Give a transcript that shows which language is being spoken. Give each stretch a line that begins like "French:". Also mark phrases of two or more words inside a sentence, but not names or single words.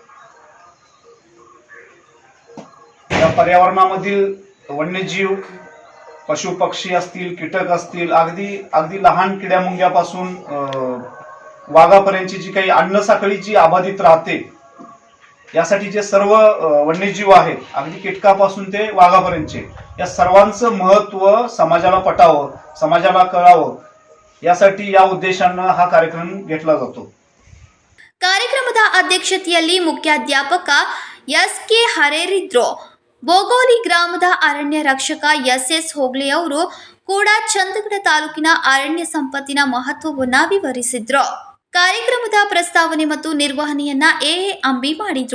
Marathi: या पर्यावरणामधील वन्यजीव पशु पक्षी असतील कीटक असतील अगदी लहान किड्यामुंग्यापासून वाघापर्यंतची जी काही अन्नसाखळी जी अबाधित राहते यासाठी जे सर्व वन्यजीव आहेत अगदी कीटकापासून ते वाघापर्यंतचे या सर्वांचं महत्त्व समाजाला पटावं समाजाला कळावं यासाठी या उद्देशानं हा कार्यक्रम घेतला जातो.
Kannada: ಕಾರ್ಯಕ್ರಮದ ಅಧ್ಯಕ್ಷತೆಯಲ್ಲಿ ಮುಖ್ಯಾಧ್ಯಾಪಕ ಎಸ್.ಕೆ. ಹರೇರಿದ್ರು. ಬೋಗೋಲಿ ಗ್ರಾಮದ ಅರಣ್ಯ ರಕ್ಷಕ ಎಸ್.ಎಸ್. ಹೋಗ್ಲೆ ಅವರು ಕೂಡ ಚಂದಗಡ ತಾಲೂಕಿನ ಅರಣ್ಯ ಸಂಪತ್ತಿನ ಮಹತ್ವವನ್ನು ವಿವರಿಸಿದ್ರು. ಕಾರ್ಯಕ್ರಮದ ಪ್ರಸ್ತಾವನೆ ಮತ್ತು ನಿರ್ವಹಣೆಯನ್ನ ಎ ಅಂಬಿ ಮಾಡಿದ್ರು.